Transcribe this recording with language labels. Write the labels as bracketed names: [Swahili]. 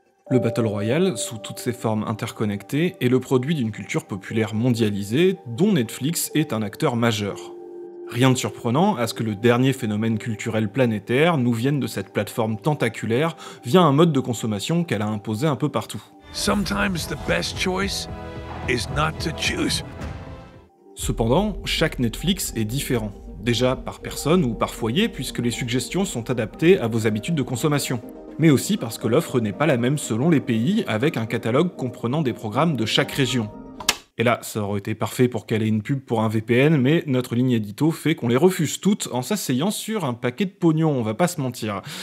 [French] Le Battle Royale, sous toutes ses formes interconnectées, est le produit d'une culture populaire mondialisée, dont Netflix est un acteur majeur. Rien de surprenant à ce que le dernier phénomène culturel planétaire nous vienne de cette plateforme tentaculaire via un mode de consommation qu'elle a imposé un peu partout. [English] Sometimes the best choice is not to choose. [French] Cependant, chaque Netflix est différent. Déjà par personne ou par foyer, puisque les suggestions sont adaptées à vos habitudes de consommation. Mais aussi parce que l'offre n'est pas la même selon les pays, avec un catalogue comprenant des programmes de chaque région. Et là, ça aurait été parfait pour caler une pub pour un VPN, mais notre ligne édito fait qu'on les refuse toutes en s'asseyant sur un paquet de pognon, on va pas se mentir.